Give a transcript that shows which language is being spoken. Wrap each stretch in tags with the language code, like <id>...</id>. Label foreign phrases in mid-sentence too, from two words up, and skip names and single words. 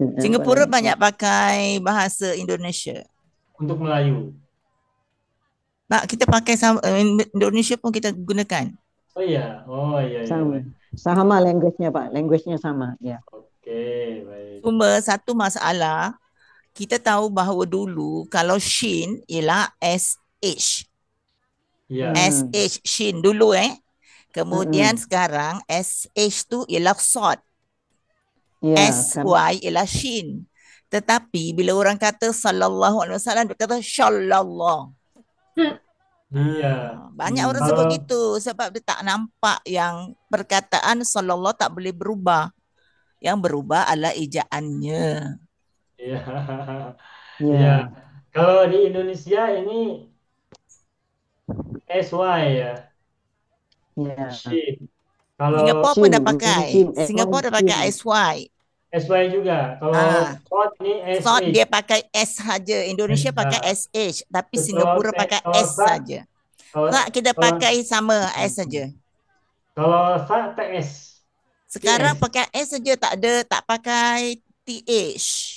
<ms>Singapura banyak pakai bahasa Indonesia. untuk Melayu. Nak kita pakai Indonesia pun kita gunakan.</ms> <id>Oh iya, Sama. baik. Sama language-nya Pak. Language-nya sama. Ya. Oke, baik.</id> <ms>Cuma satu masalah, kita tahu bahawa dulu kalau Shin ialah SH.</ms> <id>Iya.</id> <ms>SH, Shin dulu Kemudian sekarang SH tu ialah Sod.</ms> <id>Ya,</id> <ms>SY ialah Shin. Tetapi bila orang kata</ms> <ar>صلى الله عليه وسلم,</ar> <ms>dia kata shallallah.</ms> <id>Iya.</id> <ms>Banyak orang Kalau- sebut gitu sebab dia tak nampak yang perkataan sallallahu tak boleh berubah. Yang berubah adalah ejaannya.</ms> <id>Iya. Ya. Iya. Kalau di Indonesia ini SY ya. Ya. Shin. Kalau</id> <ms>Singapura pun dah Shin, pakai. Shin, Singapura dah pakai Shin.</ms> <id>SY. SY juga. Kalau Sod ini Sod SH.</id> <ms>dia pakai S saja.</ms> <id>Indonesia pakai SH, tapi Kalau</id> <ms>Singapura pakai kalau S Sa- saja. Kalau Tak kita kalau- pakai sama S saja. Kalau TS. Sekarang TS. pakai S saja, tak pakai TH.</ms>